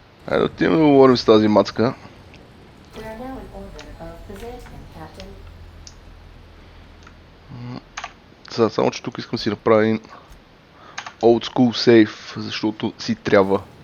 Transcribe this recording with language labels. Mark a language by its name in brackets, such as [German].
[Bulgarian] Айде, отиваме да говорим с тази мацка. [English] We are now in orbit above Byzantium, Captain. [Bulgarian] Сега, само че тук искам да си направя един [English] old school save, [Bulgarian] защото си трябва.